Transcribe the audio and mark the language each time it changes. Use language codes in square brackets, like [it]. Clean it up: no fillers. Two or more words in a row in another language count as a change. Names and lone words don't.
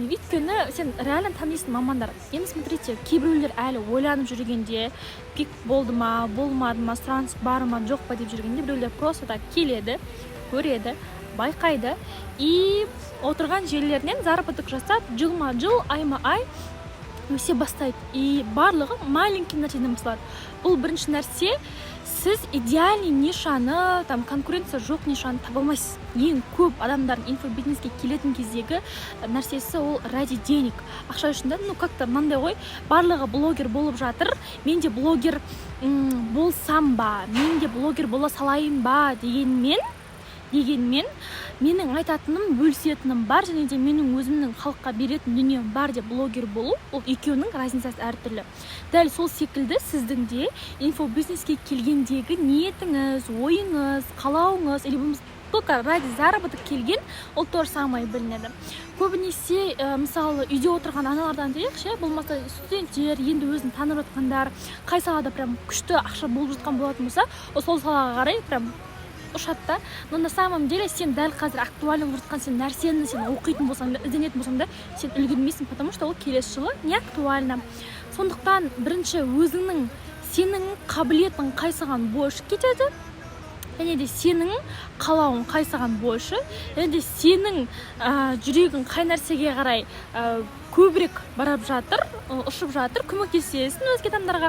[kk] Өйткені сен реально танисың мамандар. Енді смотрите, кейбіреулер әлі ойланып жүргенде, пик болды ма, болмады ма, сұраныс бар ма, жоқ па деп жүргенде, біреулер [ru] просто так [kk] келеді, көреді, байқайды и отырған жерлерінен заработок жасап, жылма-жыл, айма-ай өсе бастайды. И барлығы маленький нәрседен басталады. Бұл бірінші нәрсе. Сіз идеальный нишаны, конкуренция жоқ нишаны таба алмайсыз. Ең көп адамдардың инфобизнеске келетін кездегі нәрсесі ол [ru] ради денег. [kk] Ақша үшін да, как-то мынандай ғой, барлығы блогер болып жатыр. Мен де блогер болсам ба, мен де блогер бола салайын ба дегенмен менің айтатыным, бөлісетінім бар, және де менің өзімнің халыққа беретін дүнием бар деп блогер болу, ол екеуінің разницасы әртүрлі. Дәл сол секілді сіздің де инфобизнеске келгендегі ниетіңіз, ойыңыз, қалауыңыз, или болмаса [ru] только ради заработок [kk] келген, ол [ru] то же самое [kk] білінеді. Көбінесе, мысалы, үйде отырған аналардан дейікші, болмаса студенттер, енді өзін танып жатқандар, қай салада прям күшті ақша болып жатқан болатын болса, сол салаға қарай прям ұшатта. [ru] Но на самом деле [kk] сен дәл қазір актуальны болып жатқан сен нәрсені сен оқитын болсаң да, ізденетін болсаң да, сен үлгермейсің, [ru] потому что [kk] ол келесі жылы [ru] не актуально. [kk] Сондықтан бірінші өзіңнің сенің қабілетің қайсыған больше кетеді, және де сенің қалауың қайсыған больше, және де сенің жүрегің қай нәрсеге қарай көбірек барап жатыр, ұшып жатыр, көмектесесің өзге адамдарға.